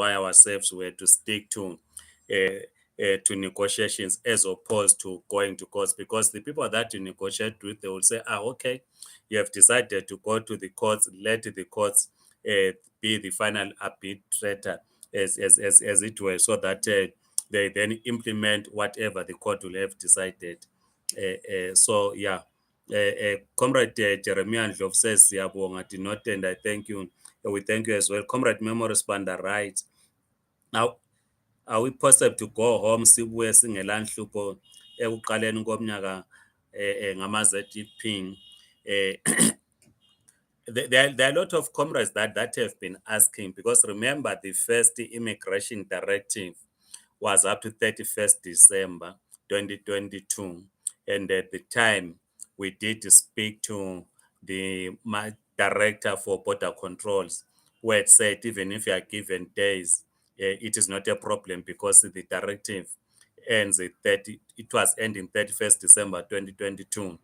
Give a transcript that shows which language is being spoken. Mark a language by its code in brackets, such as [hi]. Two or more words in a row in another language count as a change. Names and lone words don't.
[en] This is why ourselves were to stick to to negotiations as opposed to going to courts, because the people that you negotiate with, they will say, okay, you have decided to go to the courts, let the courts be the final arbitrator, as it were, so that they then implement whatever the court will have decided. So, yeah. Comrade Jeremiah Ndlovu says, Siyabonga, did not, and I thank you. We thank you as well. Comrade Memory Spanda, right? Now, are we possible to go home [nd] sibuye singelanhlupho ekuqaleni komnyaka ngama-ZEP? [en] eh there are a lot of comrades that have been asking, because remember, the first immigration directive was up to 31st December 2022. And at the time, we did speak to the director for border controls, who had said even if you are given days, it is not a problem, because the directive ends at 30, it was ending 31st December 2022.